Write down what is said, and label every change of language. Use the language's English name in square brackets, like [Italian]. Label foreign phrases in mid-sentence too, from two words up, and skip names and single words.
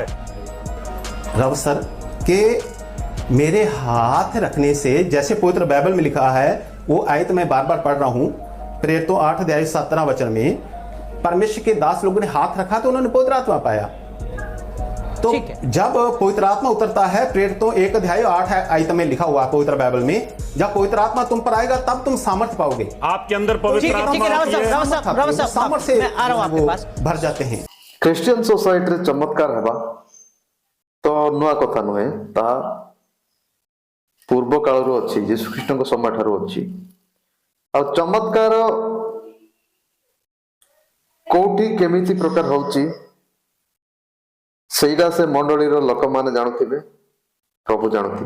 [Hindi] रव सर के मेरे हाथ रखने से, जैसे पवित्र बाइबल में लिखा है, वो आयत मैं बार बार पढ़ रहा हूं, प्रेरितों 8:17 वचन में, परमेश्वर के दास लोगों ने हाथ रखा तो उन्होंने पवित्र आत्मा पाया। तो जब पवित्र आत्मा उतरता है, प्रेरितों 1:8 आयत में लिखा हुआ पवित्र बाइबल में, जब पवित्र आत्मा तुम पर आएगा तब तुम सामर्थ्य पाओगे। आपके अंदर पवित्र आत्मा सामर्थ्य मैं आ रहा हूं आपके पास। भर जाते हैं। [Odia] ଖ୍ରୀଷ୍ଟିଆନ ସୋସାଇଟିରେ ଚମତ୍କାର ହେବା ତ ନୂଆ କଥା ନୁହେଁ, ତାହା ପୂର୍ବ କାଳରୁ ଅଛି, ଯୀଶୁଖ୍ରୀଷ୍ଟଙ୍କ ସମୟ ଠାରୁ ଅଛି। ଆଉ ଚମତ୍କାର କୋଉଠି କେମିତି ପ୍ରକାର ହଉଛି ସେଇଟା ସେ ମଣ୍ଡଳୀର ଲୋକମାନେ ଜାଣୁଥିବେ, ପ୍ରଭୁ ଜାଣୁଥିବେ।